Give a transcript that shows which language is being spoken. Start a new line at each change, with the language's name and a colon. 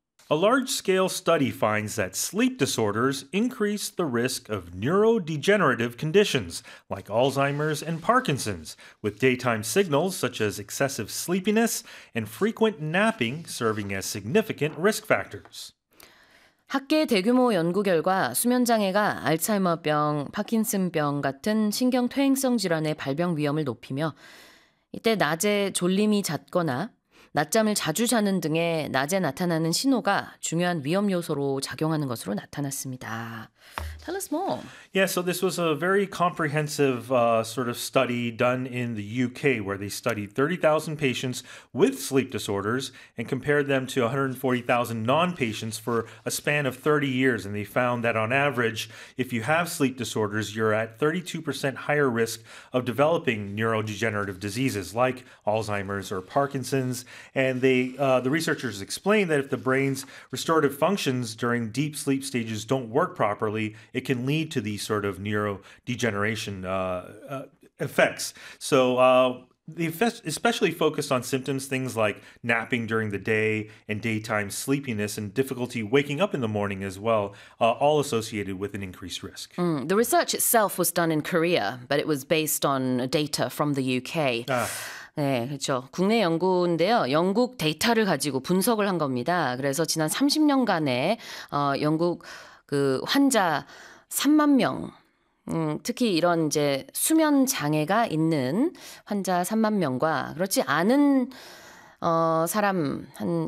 English: A large-scale study finds that sleep disorders increase the risk of neurodegenerative conditions like Alzheimer's and Parkinson's, with daytime signals such as excessive sleepiness and frequent napping serving as significant risk factors.
Korean: 학계 대규모 연구 결과 수면 장애가 알츠하이머병, 파킨슨병 같은 신경 퇴행성 질환의 발병 위험을 높이며 이때 낮에 졸림이 잦거나 낮잠을 자주 자는 등의 낮에 나타나는 신호가 중요한 위험 요소로 작용하는 것으로 나타났습니다.
English: Tell us more. Yeah, so this was a very comprehensive sort of study done in the UK where they studied 30,000 patients with sleep disorders and compared them to 140,000 non-patients for a span of 30 years. And they found that on average, if you have sleep disorders, you're at 32% higher risk of developing neurodegenerative diseases like Alzheimer's or Parkinson's. And the researchers explained that if the brain's restorative functions during deep sleep stages don't work properly, it can lead to these sort of neurodegeneration effects. So the effects especially focused on symptoms, things like napping during the day and daytime sleepiness and difficulty waking up in the morning as well, all associated with an increased risk. The research itself was done in Korea, but it was based on data from the UK.
Korean: 네, 그렇죠. 국내 연구인데요. 영국 데이터를 가지고 분석을 한 겁니다. 그래서 지난 30년간에 영국 그 환자 3만 명, 특히 이런 이제 수면 장애가 있는 환자 3만 명과 그렇지 않은 사람 한 14만 명의 데이터를 30년